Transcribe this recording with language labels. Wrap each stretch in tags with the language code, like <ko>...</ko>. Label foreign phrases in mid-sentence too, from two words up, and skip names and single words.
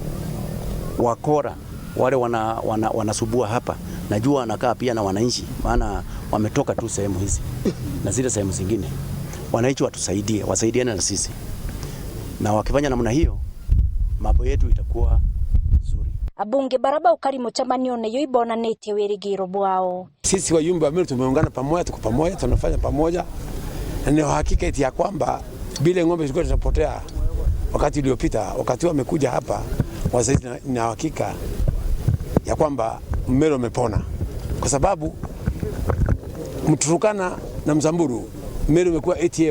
<sw>Wakora wale wanasubua hapa, najua wanakaa pia na wananchi, maana wametoka tu sehemu hizi na zile sehemu zingine. Wananchi watusaidie, wasaidiane na sisi, na wakifanya namna hiyo mambo yetu itakuwa nzuri.</sw> <mer>Abunge baraba ukari muchamanio ne yoibona neti werigiro bwao.</mer> <sw>Sisi wajumbe wa Meru tumeungana pamoja, tuko pamoja, tunafanya pamoja. Na ni hakika eti ya kwamba bila ng'ombe zilikuwa zitapotea wakati uliopita, wakati wamekuja hapa wazazi, na hakika ya kwamba Meru umepona. Kwa sababu Mturukana na Msamburu Meru imekuwa ATM.</sw>